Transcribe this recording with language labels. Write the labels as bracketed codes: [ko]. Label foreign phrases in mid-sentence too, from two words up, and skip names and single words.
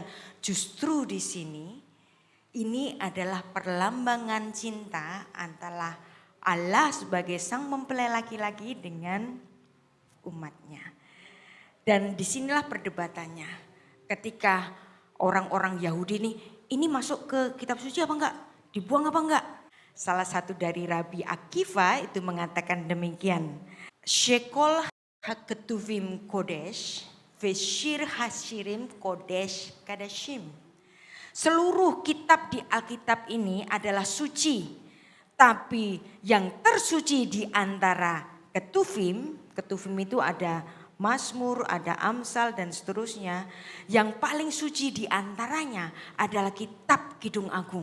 [id] Justru di sini ini adalah perlambangan cinta antara Allah sebagai sang mempelai laki-laki dengan umatnya. Dan disinilah perdebatannya. Ketika orang-orang Yahudi ini masuk ke kitab suci apa enggak? Dibuang apa enggak? Salah satu dari Rabi Akiva itu mengatakan demikian. [he] שכל הכתובים קודש ושיר השירים קודש קדשים. [id] Seluruh kitab di Alkitab ini adalah suci. Tapi yang tersuci di antara ketuvim itu ada Mazmur, ada Amsal dan seterusnya. Yang paling suci di antaranya adalah kitab Kidung Agung.